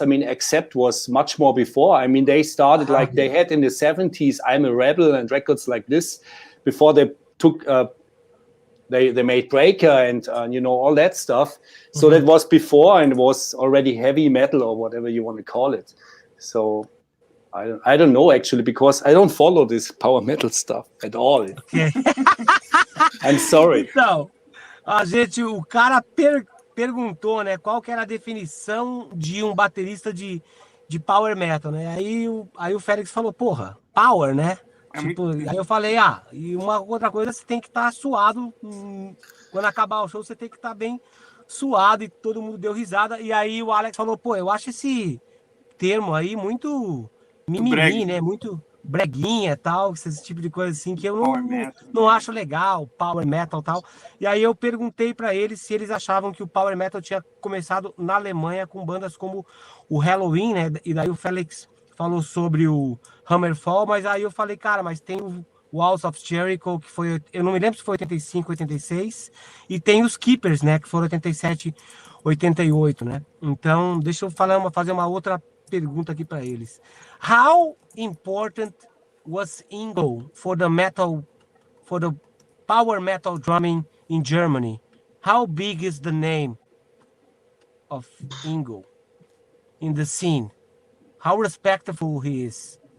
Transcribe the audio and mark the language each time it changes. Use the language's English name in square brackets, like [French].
[English] I mean, Accept was much more before. I mean, they started like they had in the 70s I'm a Rebel and records like this before they took they made Breaker and you know, all that stuff. So that was before and was already heavy metal or whatever you want to call it. So I don't know actually, because I don't follow this power metal stuff at all. Okay. I'm sorry. [Portuguese] Então, gente, o cara perguntou, né, qual que era a definição de um baterista de power metal, né? Aí o Felix falou, porra, power, né? Tipo, aí eu falei, e uma outra coisa, você tem que estar suado, quando acabar o show, você tem que estar bem suado, e todo mundo deu risada. E aí o Alex falou, pô, eu acho esse termo aí muito mimimi, né? Muito breguinha e tal, esse tipo de coisa assim, que eu não acho legal, power metal e tal. E aí eu perguntei para eles se eles achavam que o power metal tinha começado na Alemanha com bandas como o Halloween, né? E daí o Felix falou sobre o Hammerfall, mas aí eu falei, cara, mas tem o Walls of Jericho, que foi, eu não me lembro se foi 85, 86, e tem os Keepers, né, que foram 87, 88, né? Então, deixa eu fazer uma outra pergunta aqui para eles. [English] How important was Ingo for the power metal drumming in Germany? How big is the name of Ingo in the scene? How respectful he is?